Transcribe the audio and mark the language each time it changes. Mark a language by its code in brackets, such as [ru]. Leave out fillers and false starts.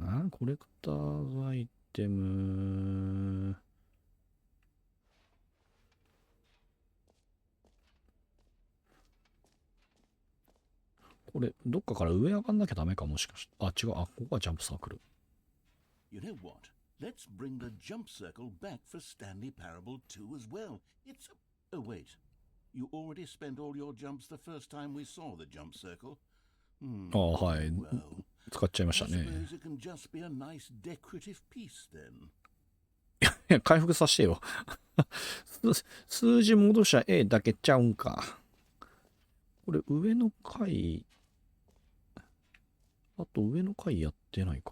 [ja] コレクターズアイテム。これ、どっかから上上がんなきゃダメかもしかして。あ、違う。あ、ここはジャンプサークル。 [en] You know what? Let's bring the jump circle back for Stanley Parable 2 as well. It's a... Oh, wait. You already spent all your jumps the first time we saw the jump circle. [ja] ああ、はい。使っちゃいましたね。 [en] I suppose it can just be a nice decorative piece then. [ja] いや、回復させてよ。数字戻しゃ A だけちゃうんか。これ上の階、あと上の階やってないか？